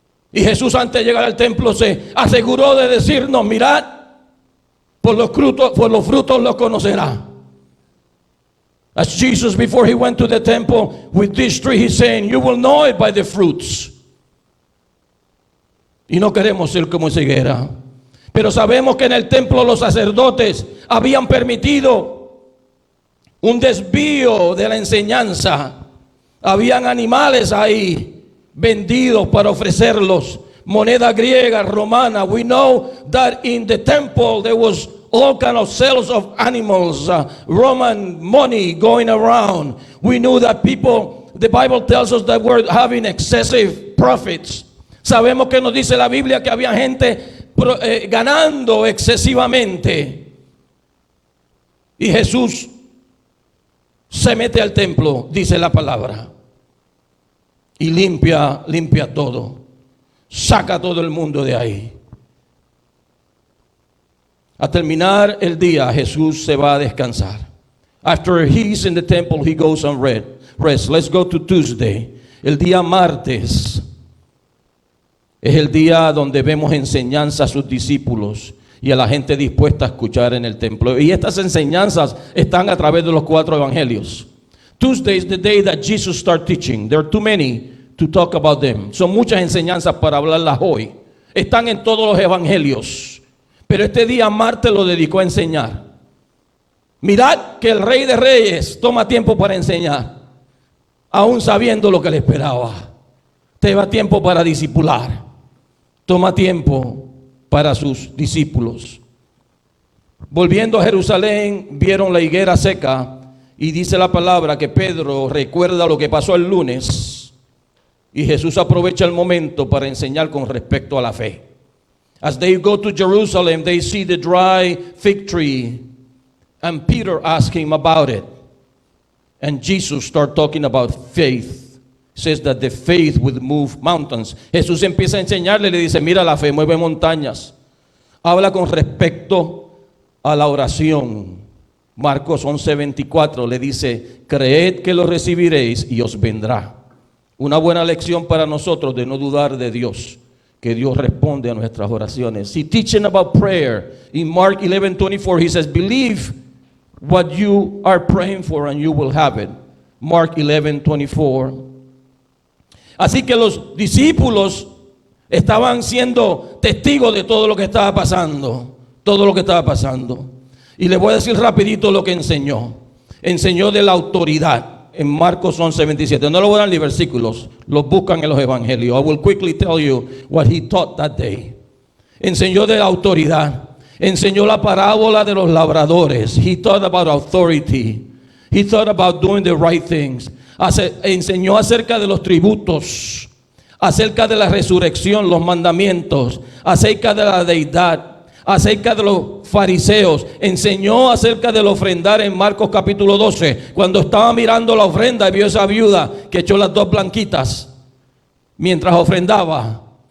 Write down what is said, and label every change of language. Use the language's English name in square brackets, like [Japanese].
[Spanish] Y Jesús antes de llegar al templo se aseguró de decirnos, mirad, por los frutos los conocerá. [English] As Jesus, before he went to the temple with this tree, he's saying, you will know it by the fruits. [Spanish] Y no queremos ser como esa higuera. Pero sabemos que en el templo los sacerdotes habían permitido un desvío de la enseñanza. Habían animales ahí vendidos para ofrecerlos. Moneda griega, romana. [English] We know that in the temple there was all kind of sales of animals, Roman money going around. We knew that people, the Bible tells us that we're having excessive profits. [Spanish] Sabemos que nos dice la Biblia que había gente ganando excesivamente. Y Jesús se mete al templo, dice la palabra, y limpia todo. Saca a todo el mundo de ahí. A terminar el día, Jesús se va a descansar. [English] After he's in the temple, he goes on rest. Let's go to Tuesday. [Spanish] El día martes es el día donde vemos enseñanza a sus discípulos y a la gente dispuesta a escuchar en el templo. Y estas enseñanzas están a través de los 4 evangelios. [English] Tuesday is the day that Jesus started teaching. There are too many to talk about them. [Spanish] Son muchas enseñanzas para hablarlas hoy. Están en todos los evangelios. Pero este día martes lo dedicó a enseñar. Mirad que el Rey de Reyes toma tiempo para enseñar, aún sabiendo lo que le esperaba. Te va tiempo para discipular. Toma tiempo para sus discípulos. Volviendo a Jerusalén, vieron la higuera seca y dice la palabra que Pedro recuerda lo que pasó el lunes y Jesús aprovecha el momento para enseñar con respecto a la fe. [English] As they go to Jerusalem, they see the dry fig tree and Peter asked him about it. And Jesus started talking about faith. Says that the faith would move mountains. [Spanish] Jesús empieza a enseñarle y le dice, mira, la fe mueve montañas. Habla con respecto a la oración. Marcos 11:24 le dice, creed que lo recibiréis y os vendrá. Una buena lección para nosotros de no dudar de Dios, que Dios responde a nuestras oraciones. [English] He teaching about prayer. In Mark 11:24 he says, believe what you are praying for and you will have it. Mark 11:24. [Spanish] Así que los discípulos estaban siendo testigos de todo lo que estaba pasando. Todo lo que estaba pasando. Y les voy a decir rapidito lo que enseñó. Enseñó de la autoridad. En Marcos 11:27. No lo voy a dar ni versículos. Los buscan en los evangelios. [English] I will quickly tell you what he taught that day. [Spanish] Enseñó de la autoridad. Enseñó la parábola de los labradores. [English] He taught about authority. He taught about doing the right things. [Spanish] Enseñó acerca de los tributos, acerca de la resurrección, los mandamientos, acerca de la deidad, acerca de los fariseos. Enseñó acerca del ofrendar en Marcos capítulo 12. Cuando estaba mirando la ofrenda y vio esa viuda que echó las 2 blanquitas mientras ofrendaba.